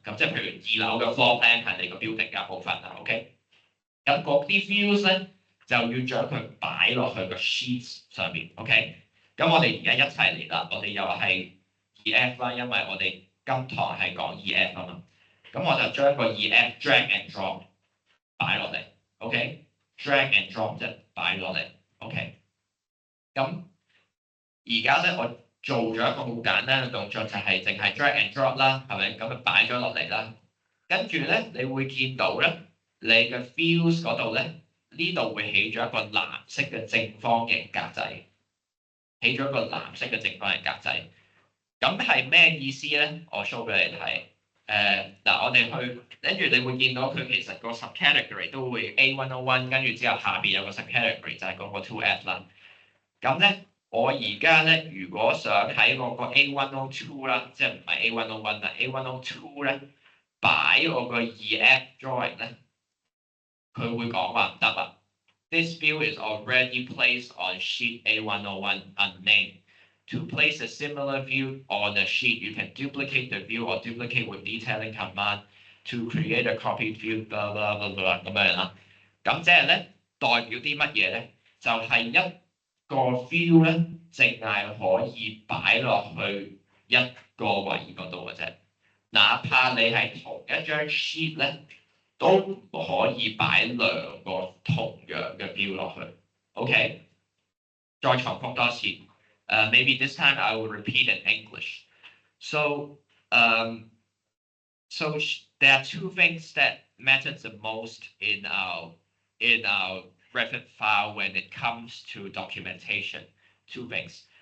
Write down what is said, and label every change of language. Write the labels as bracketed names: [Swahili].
[Chinese] 咁即係譬如2樓嘅 floor plan 係你個 building 嘅一部分啦，OK。咁嗰啲 views 咧就要將佢擺落去個 sheets 上面，OK。咁我哋而家一齊嚟啦，我哋又係 E.F 啦，因為我哋今堂係講 E.F 啊嘛。咁我就將個 E.F drag and drop 擺落嚟 ，OK？drag and drop 即係擺落嚟 ，OK？咁而家咧，我做咗一個好簡單嘅動作，就係淨係 drag and drop 啦，係咪？咁就擺咗落嚟啦。跟住咧，你會見到咧，你嘅 views 嗰度咧，呢度會起咗一個藍色嘅正方形格仔，起咗一個藍色嘅正方形格仔。咁係咩意思咧？我 show 俾你睇。嗱，我哋去跟住你會見到佢其實個 subcategory 都會 A101，跟住之後下邊有個 subcategory 就係嗰個 2F 啦。咁咧，我而家咧，如果想喺嗰個 A102 啦，即係唔係 A101 啦 ，A102 咧擺我個 E.F drawing 咧，佢會講話唔得啦。 [English] This view is already placed on sheet A101 unnamed. To place a similar view on a sheet, you can duplicate the view or duplicate with detailing command to create a copied view. [Chinese] blah blah blah blah 咁樣啦。咁即係咧，代表啲乜嘢咧？就係一個 view 咧，淨係可以擺落去一個位嗰度嘅啫。哪怕你係同一張 sheet 咧，都唔可以擺兩個同樣嘅 view 落去。 OK， 再重複多次。 [English] Maybe this time I will repeat in English. So there are two things that matter the most in our Revit file when it comes to documentation. Two things.